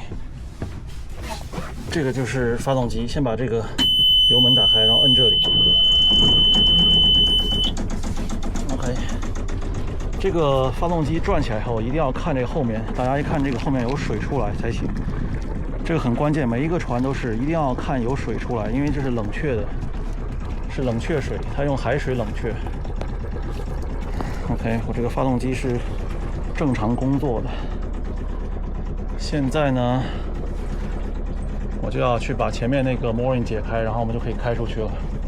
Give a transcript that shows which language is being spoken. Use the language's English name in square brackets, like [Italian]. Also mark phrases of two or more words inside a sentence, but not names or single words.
[Chinese] 這個就是發動機，先把這個油門打開，然後摁這裡。OK， 這個發動機轉起來後，一定要看這個後面，大家一看這個後面有水出來才行。這個很關鍵，每一個船都是一定要看有水出來，因為這是冷卻的，是冷卻水，它用海水冷卻。OK， 我這個發動機是正常工作的。現在呢，我就要去把前面那個 mooring 解開，然後我們就可以開出去了。